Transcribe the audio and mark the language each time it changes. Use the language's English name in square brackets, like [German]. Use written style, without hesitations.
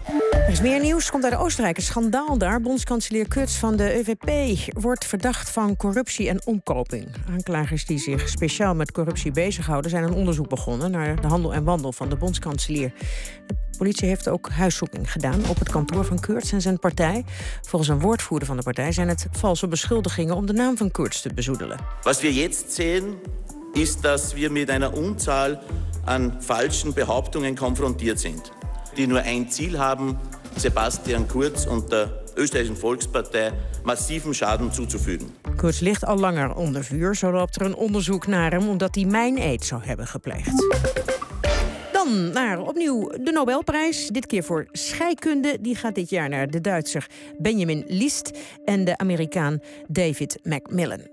[Dutch] Er is meer nieuws, komt uit Oostenrijk. Een schandaal daar. Bondskanselier Kurz van de ÖVP wordt verdacht van corruptie en omkoping. Aanklagers die zich speciaal met corruptie bezighouden zijn een onderzoek begonnen naar de handel en wandel van de bondskanselier. De politie heeft ook huiszoeking gedaan op het kantoor van Kurz en zijn partij. Volgens een woordvoerder van de partij zijn het valse beschuldigingen om de naam van Kurz te bezoedelen. [German] Wat we jetzt sehen ist, dass wir mit einer Unzahl an falschen Behauptungen konfrontiert sind, die nur ein Ziel haben, Sebastian Kurz und der österreichischen Volkspartei massiven Schaden zuzufügen. [Dutch] Kurz ligt al langer onder vuur, zo loopt er een onderzoek naar hem omdat hij meineed zou hebben gepleegd. Dan naar opnieuw de Nobelprijs, dit keer voor scheikunde. Die gaat dit jaar naar de Duitser Benjamin List en de Amerikaan David McMillan.